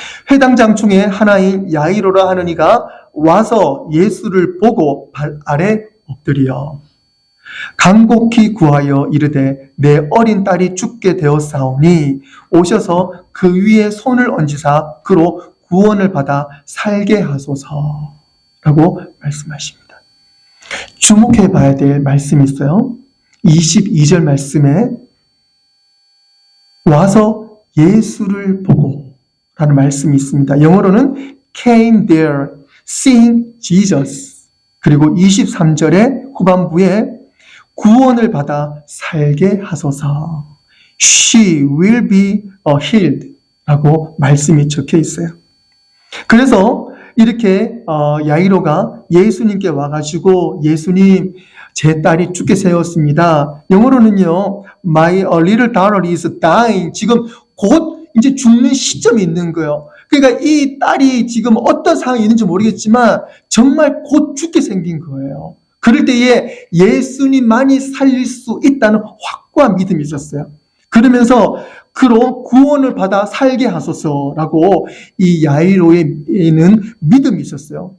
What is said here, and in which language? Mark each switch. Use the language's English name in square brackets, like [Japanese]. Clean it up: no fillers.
[Korean] 회당장 중에 하나인 야이로라 하는 이가 와서 예수를 보고 발 아래 엎드려 간곡히 구하여 이르되 내 어린 딸이 죽게 되었사오니 오셔서 그 위에 손을 얹으사 그로 구원을 받아 살게 하소서라고 말씀하십니다. 주목해 봐야 될 말씀이 있어요. 22절 말씀에 와서 예수를 보고 라는 말씀이 있습니다. 영어로는 [English] came there, seeing Jesus. [Korean] 그리고 23절의 후반부에 구원을 받아 살게 하소서. [English] She will be healed [Korean] 라고 말씀이 적혀 있어요. 그래서 이렇게 야이로가 예수님께 와가지고 예수님 제 딸이 죽게 되었습니다. 영어로는요, [English] My little daughter is dying. [Korean] 지금 곧 이제 죽는 시점이 있는 거예요. 그러니까 이 딸이 지금 어떤 상황이 있는지 모르겠지만 정말 곧 죽게 생긴 거예요. 그럴 때에 예수님만이 살릴 수 있다는 확고한 믿음이 있었어요. 그러면서 그로 구원을 받아 살게 하소서라고 이 야이로에는 믿음이 있었어요.